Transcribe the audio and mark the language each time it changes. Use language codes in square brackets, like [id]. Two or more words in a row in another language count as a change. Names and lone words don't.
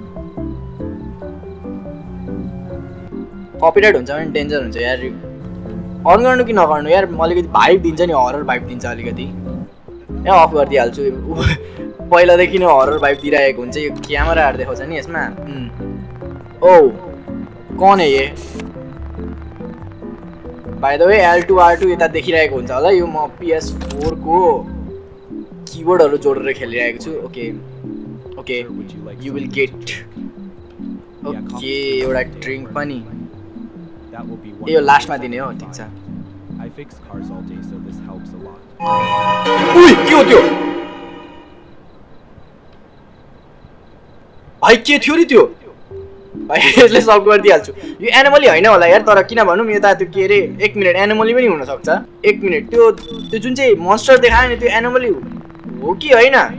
[ne] कपिराइट हुन्छ भने डेन्जर हुन्छ यार। अन गर्नु कि नगर्नु यार, अलिकति भाइब दिन्छ नि, [en] horror vibe [ne] दिन्छ अलिकति। ए अफ गरिदिइहाल्छु, पहिलादेखि नै [en] horror vibe [ne] दिइरहेको हुन्छ। यो क्यामेराहरू देखाउँछ नि यसमा। [hi] ओ कौन है ये? [en] by the way [ne] L2 R2 यता देखिरहेको हुन्छ होला यो म PS4 को कीबोर्डहरु जोडेर खेलिरहेको छु [en] okay okay you will get okay [ne] एउटा ड्रिंक पनि यो लास्टमा दिने हो ठीक छ [en] I fix cars all day so this helps a lot. [ne] उइ के हो त्यो भाइ के थियो नि त्यो भाइ यसले सल्भ गरिदिहाल्छु यो एनिमली हैन होला यार तर किन भनौँ यता त्यो के रे 1 मिनेट एनिमली पनि हुन सक्छ 1 मिनेट त्यो जुन चाहिँ मोन्स्टर देखायो नि त्यो एनिमली हो कि हैन